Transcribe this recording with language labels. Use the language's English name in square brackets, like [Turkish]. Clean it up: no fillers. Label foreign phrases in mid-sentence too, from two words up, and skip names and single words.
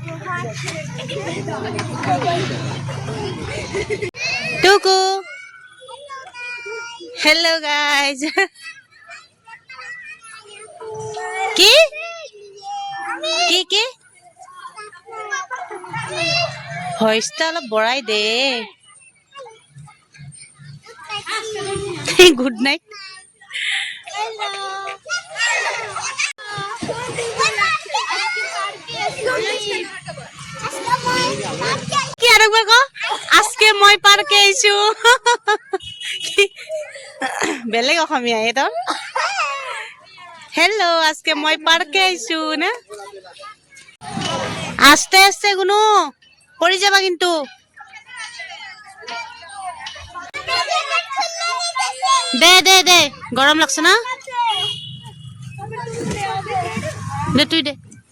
[Assamese] টুকু [English] hello guys. [Assamese] কি কি কি ভইচটা অলপ বঢ়াই দে। [English] Good night. [Assamese] কি আর একবার কো, আজকে মই পার্কে আইছো। বেলেগ অসমীয়া এটা। হেল্ল', আজকে মই পার্কে আইছো না। [Bangla] আস্তে আস্তে গুনু, পড়ে যাবা কিন্তু। দে দে দে, গরম লাগছে না। দে তুই দে।